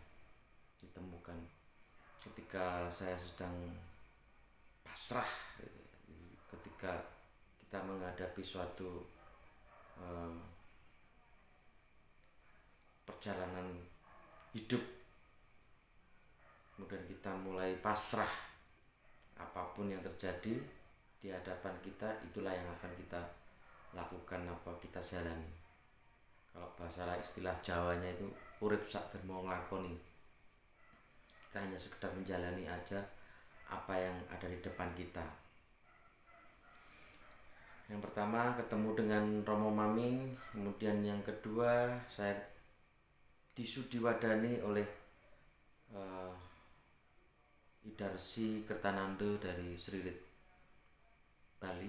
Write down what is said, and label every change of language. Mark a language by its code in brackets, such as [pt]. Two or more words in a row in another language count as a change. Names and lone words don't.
[id] Ditemukan ketika saya sedang pasrah, ketika kita menghadapi suatu perjalanan hidup, kemudian kita mulai pasrah, apapun yang terjadi di hadapan kita itulah yang akan kita lakukan, apa kita jalani. Kalau bahasa istilah Jawanya itu [jv] urip sak dermo nglakoni. [id] Kita hanya sekedar menjalani aja apa yang ada di depan kita. Yang pertama ketemu dengan Romo Maming, kemudian yang kedua saya disudiwadani oleh Idarsi Kertanando dari Sririt Bali.